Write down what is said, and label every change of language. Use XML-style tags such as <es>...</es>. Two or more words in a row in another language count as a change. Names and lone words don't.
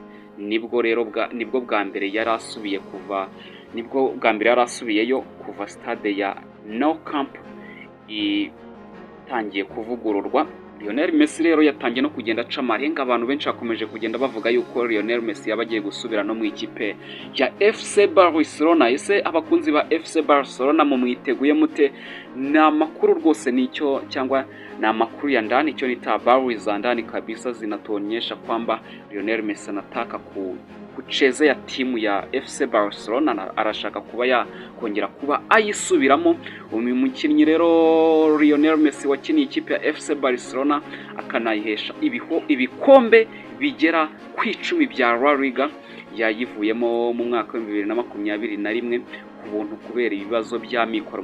<rw>Nibwo bwa mbere yari asubiyeyo kuva stade ya Nou Camp itangiye kuvugururwa. Lionel Messi rero yatangiye no kugenda aca amarenga, abantu benshi bakomeje kugenda bavuga yuko Lionel Messi yaba agiye gusubira no mu ikipe ya FC Barcelona. Ese abakunzi ba FC Barcelona mu mwiteguye mute? Ni amakuru rwose nicyo, cyangwa ni amakuru</rw> <sw>ya ndani,</sw> <rw>icyo nita</rw> <sw>habari za ndani kabisa zinatuonyesha kwamba Lionel Messi anataka kuchezea timu ya FC Barcelona,</sw> <rw>arashaka kuba yakongera kuba ayisubiramo. Uyu mukinnyi rero Lionel Messi wakiniye ikipe ya FC Barcelona akanayihesha ibikombe bigera ku 10 bya La Liga, yayivuyemo mu mwaka wa 2021 ku buntu kubera ibibazo bya mikoro.</rw>